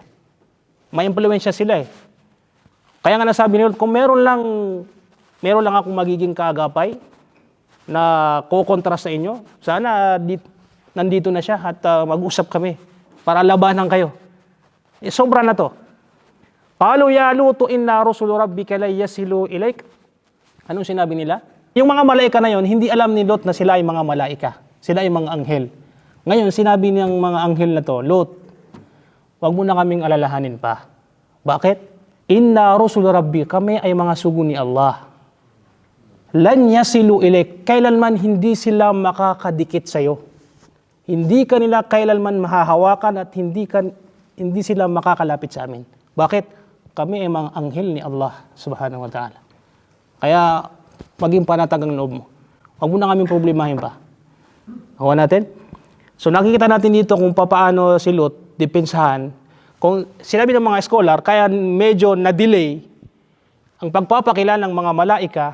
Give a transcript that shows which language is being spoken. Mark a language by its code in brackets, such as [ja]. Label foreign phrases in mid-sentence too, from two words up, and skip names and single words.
[tl] May impluwensya sila eh. Kaya nga nasabi nila, kung meron lang akong magiging kaagapay na kukontra sa inyo, sana nandito na siya at mag-usap kami para labanan kayo. Sobra na to. [ar] قالوا يا لوط إنا رسل ربك لن يصلوا إليك. [tl] Anong sinabi nila? Yung mga malaika na yon, hindi alam ni Lot na sila ay mga malaika. Sila ay mga anghel. Ngayon, sinabi ng mga anghel na to, Lot, wag mo na kaming alalahanin pa. Bakit? [ar] إنا رسل ربي, [tl] kami ay mga sugo ni Allah. [ar] لن يصلوا إليك, [tl] kailanman hindi sila makakadikit sa iyo. Hindi kanila kailanman mahahawakan at hindi sila makakalapit sa amin. Bakit? Kami ay mga anghel ni Allah [ar] سبحانه وتعالى. [tl] Kaya maging panatag ang loob mo. Huwag mo na kaming problemahin pa. Hawa natin? So nakikita natin dito kung paano si Lot depensahan. Kung sinabi ng mga scholar, kaya medyo na-delay ang pagpapakilala ng mga malaika.